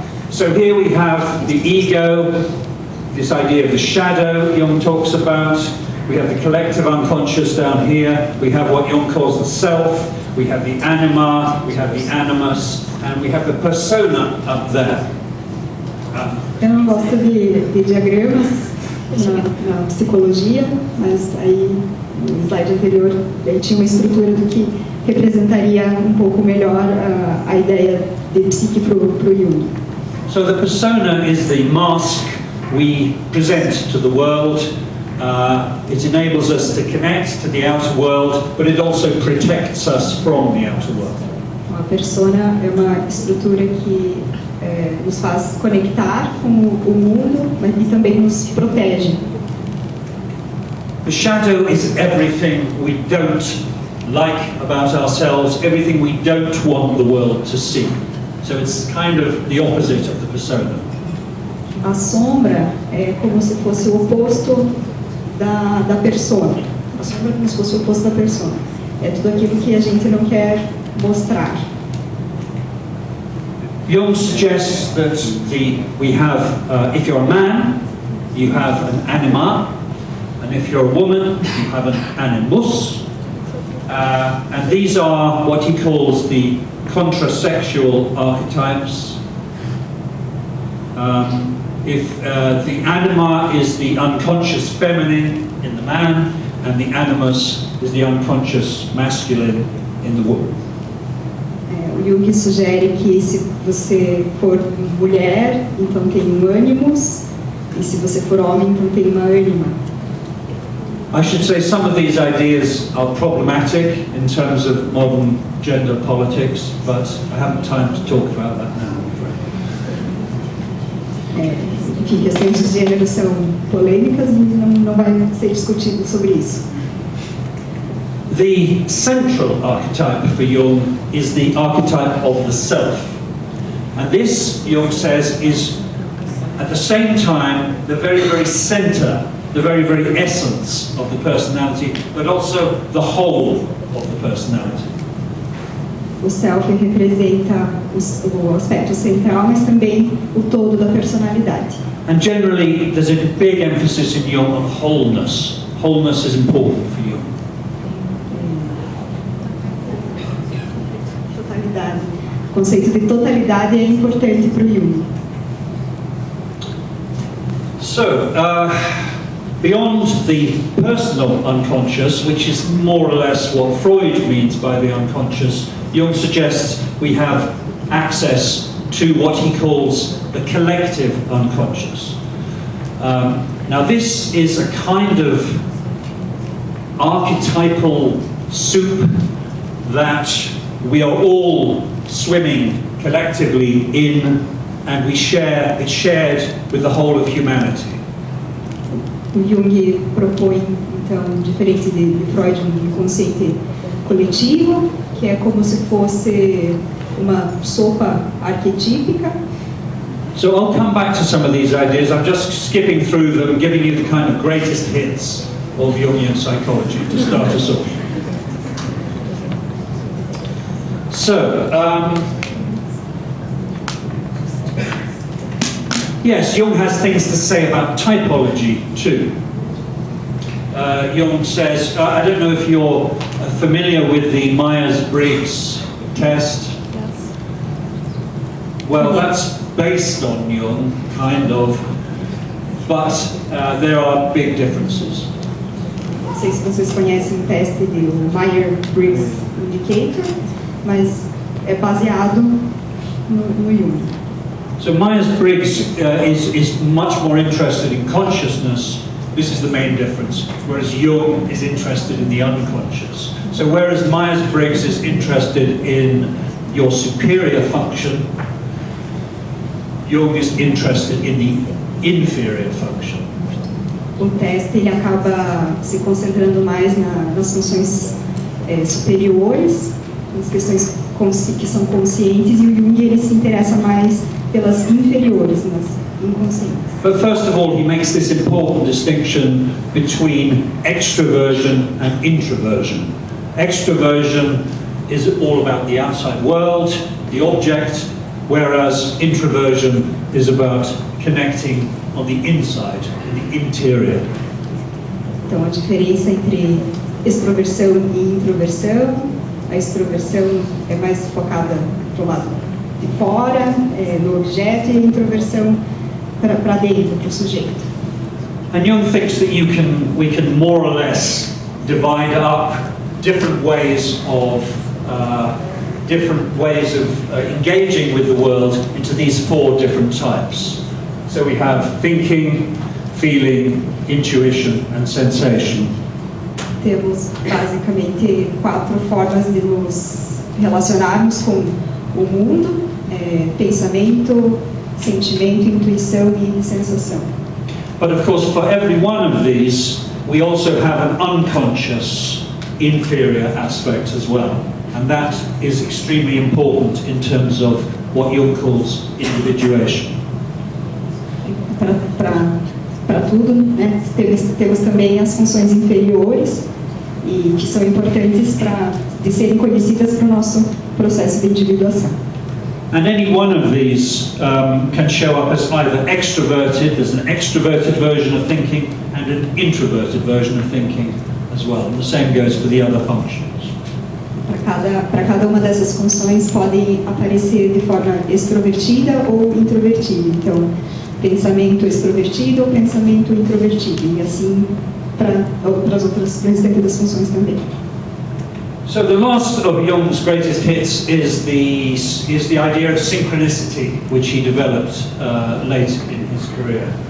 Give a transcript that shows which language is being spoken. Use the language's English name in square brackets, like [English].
[English] So here we have the ego, this idea of the shadow Jung talks about. We have the collective unconscious down here. We have what Jung calls the self. We have the anima, we have the animus, and we have the persona up there. [Portuguese] Eu não gosto de diagramas na psicologia, mas aí no slide anterior ele tinha uma estrutura do que representaria um pouco melhor a ideia de psique para o Jung. [English] So the persona is the mask we present to the world. It enables us to connect to the outer world, but it also protects us from the outer world. [Portuguese] A persona é uma estrutura que nos faz conectar com o mundo, mas e também nos protege. [English] The shadow is everything we don't like about ourselves, everything we don't want the world to see. So it's kind of the opposite of the persona. [Portuguese] A sombra é como se fosse o oposto da persona. A sombra é como se fosse o oposto da persona. É tudo aquilo que a gente não quer mostrar. [English] Jung suggests that we have, if you're a man, you have an anima, and if you're a woman, you have an animus. And these are what he calls the contrasexual archetypes. If the anima is the unconscious feminine in the man, and the animus is the unconscious masculine in the woman. [Portuguese] O Jung sugere que se você for mulher, então tem um animus, e se você for homem, então tem uma anima. [English] I should say some of these ideas are problematic in terms of modern gender politics, but I haven't time to talk about that now, I'm afraid. [Portuguese] Enfim, questões de gênero são polêmicas e não vai ser discutido sobre isso. [English] The central archetype for Jung is the archetype of the self. And this, Jung says, is at the same time the very, very center, the very, very essence of the personality, but also the whole of the personality. [Portuguese] O self representa o aspecto central, mas também o todo da personalidade. [English] And generally, there's a big emphasis in Jung on wholeness. Wholeness is important for Jung. [Portuguese] Totalidade. O conceito de totalidade é importante para o Jung. [English] So, beyond the personal unconscious, which is more or less what Freud means by the unconscious, Jung suggests we have access to what he calls the collective unconscious. Now this is a kind of archetypal soup that we are all swimming collectively in, and we share, it's shared with the whole of humanity. [Portuguese] O Jung propõe, então, diferente de Freud, um conceito coletivo, que é como se fosse uma sopa arquetípica. [English] So I'll come back to some of these ideas. I'm just skipping through them, giving you the kind of greatest hits of Jungian psychology to start us off. So, yes, Jung has things to say about typology too. Jung says, I don't know if you're familiar with the Myers-Briggs test. Yes. Well, that's based on Jung, kind of, but there are big differences. [Portuguese] Não sei se vocês conhecem o teste do Myers-Briggs Indicator, mas é baseado no Jung. [English] So Myers-Briggs is much more interested in consciousness. This is the main difference, whereas Jung is interested in the unconscious. So whereas Myers-Briggs is interested in your superior function, Jung is interested in the inferior function. [Portuguese] O teste ele acaba se concentrando mais nas funções superiores, nas questões que são conscientes, e o Jung ele se interessa mais pelas inferiores, nas inconscientes. [English] But first of all, he makes this important distinction between extroversion and introversion. Extroversion is all about the outside world, the object, whereas introversion is about connecting on the inside, in the interior. [Portuguese] Então, a diferença entre extroversão e introversão: a extroversão é mais focada para o lado de fora, no objeto, e a introversão para dentro, para o sujeito. [English] And Jung thinks that we can more or less divide up different ways of engaging with the world into these 4 different types. So we have thinking, feeling, intuition, and sensation. [Portuguese] Temos basicamente 4 formas de nos relacionarmos com o mundo: pensamento, sentimento, intuição e sensação. [English] But of course, for every one of these, we also have an unconscious, inferior aspect as well. And that is extremely important in terms of what Jung calls individuation. [Portuguese] Para tudo, né? Temos também as funções inferiores, e que são importantes de serem conhecidas para o nosso processo de individuação. [English] And any one of these can show up as either extroverted, there's an extroverted version of thinking, and an introverted version of thinking as well. And the same goes for the other functions. [Portuguese] Para cada uma dessas funções podem aparecer de forma extrovertida ou introvertida. Então, pensamento extrovertido ou pensamento introvertido. E assim para as restantes das funções também. [English] So the last of Jung's greatest hits is the idea of synchronicity, which he developed late in his career.